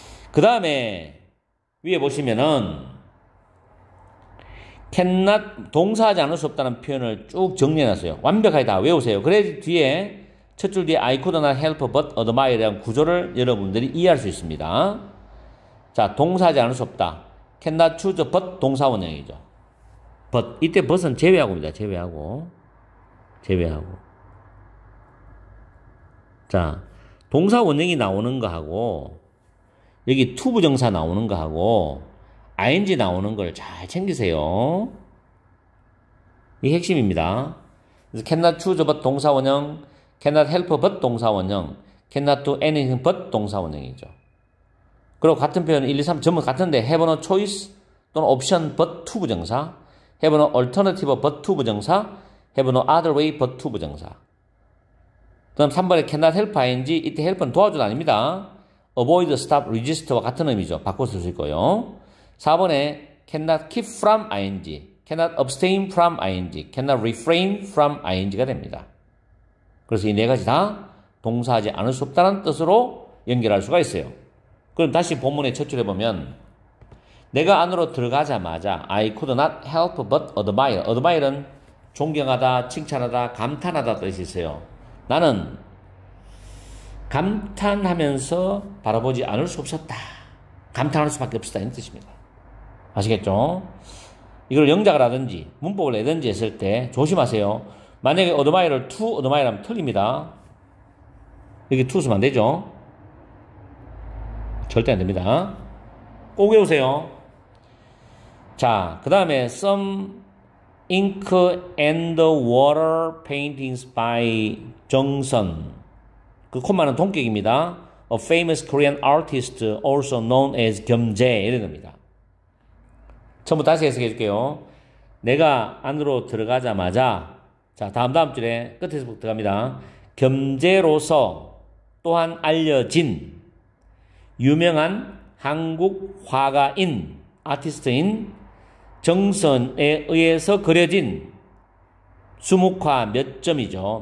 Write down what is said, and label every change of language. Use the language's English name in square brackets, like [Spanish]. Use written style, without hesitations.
[Korean] 그 다음에 위에 보시면은 cannot 동사하지 않을 수 없다는 표현을 쭉 정리해놨어요. 완벽하게 다 외우세요. 그래 뒤에 첫 줄 뒤에 [English] I could not help but admire [Korean] 에 대한 구조를 여러분들이 이해할 수 있습니다. 자, 동사하지 않을 수 없다. [English] cannot choose but 동사 원형이죠. [Korean] but 이때 but은 제외하고입니다. 제외하고. 자, 동사 원형이 나오는 거하고 여기 to 부정사 나오는 거하고 ing 나오는 걸 잘 챙기세요. 이게 핵심입니다. [English] 그래서 cannot choose but 동사 원형, cannot help but 동사 원형, cannot do anything but 동사 원형이죠. 그리고 같은 표현 1, 2, 3 전부 같은데 have no choice 또는 option but to 부정사, have no alternative but to 부정사, have no other way but to 부정사. [Korean] 그 다음 3번에 [English] cannot help ing, [Korean] 이때 help은 도와주다 아닙니다. avoid, stop, resist와 같은 의미죠. 바꿔 쓸 수 있고요. [English] 4번에 cannot keep from ing, cannot abstain from ing, cannot refrain from ing가 됩니다. [Korean] 그래서 이 네 가지 다 동사하지 않을 수 없다는 뜻으로 연결할 수가 있어요. 그럼 다시 본문의 첫 줄에 보면 내가 안으로 들어가자마자 [English] I could not help but admire. [Korean] admire는 존경하다, 칭찬하다, 감탄하다 뜻이 있어요. 나는 감탄하면서 바라보지 않을 수 없었다. 감탄할 수밖에 없었다. 이런 뜻입니다. 아시겠죠? 이걸 영작을 하든지 문법을 내든지 했을 때 조심하세요. 만약에 admire를 to admire 하면 틀립니다. 여기 to 쓰면 안 되죠? 절대 안 됩니다. 꼭 외우세요. [English] 자, 그 다음에 some ink and water paintings by 정선. [Korean] 그 콤마는 동격입니다. [English] A famous Korean artist also known as 겸재 [Korean] 이런 겁니다. 처음부터 다시 해석해 줄게요. 내가 안으로 들어가자마자 자, 다음 줄에 끝에서부터 들어갑니다. 겸재로서 또한 알려진 유명한 한국 화가인 아티스트인 정선에 의해서 그려진 수묵화 몇 점이죠.